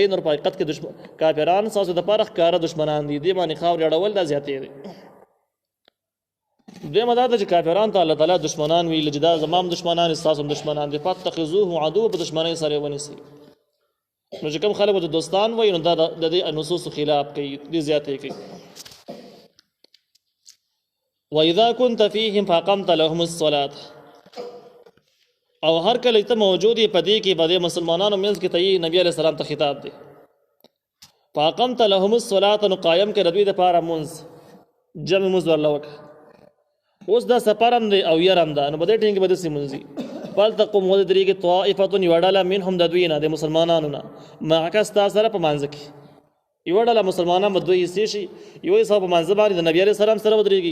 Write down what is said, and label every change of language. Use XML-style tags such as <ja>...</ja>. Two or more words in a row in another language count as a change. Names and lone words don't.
<ps>نور په حقیقت کې کافران ستاسو دپاره ښکاره دشمنان دي، دې باندې خاورې اړول دا زیاتې دی. دویمه دا ده چې کافران ته الله تعالی دشمنان ویل چې دا زما هم دشمنان ستاسو هم دشمنان دي،</ps> <ar>فاتخذوه عدوا،</ar> <ps>په دشمنۍ سره یې ونیسئ. نو چې کوم خلک د دوستان وایي نو دا د دې نصوصو خلاف کوي، دې زیاتې کوي.</ps> <ar>وَإِذَا كُنْتَ فِيهِمْ فَأَقَمْتَ لَهُمُ الصَّلَاةَ،</ar> <ps>او هر کله ته موجود یې په دې کې به د مسلمانانو منځ کې ته یې نبي</ps> <ar>علیه السلام</ar> <ps>ته خطاب دی.</ps> <ar>فَأَقَمْتَ لَهُمُ الصَّلَاةَ،</ar> <ps>نو قایم کړه دوی دپاره مونځ، جمع مونځ ورله وکړه. اوس دا سفر هم دی او یر هم ده، نو په دې ټیم کې به داسې مونځي. فَلْتَقُمْ ودرېږي طَائِفَةٌ، یوه ډله منهم د دوی نه، د مسلمانانو نه، معک ستا سره په مانځه کې. یوه ډله مسلمانان به 2 حصې شي، یو حصه په مانځه باندې د نبي</ps> <ar>علیه السلام</ar> <ps>سره ودرېږي.</ps>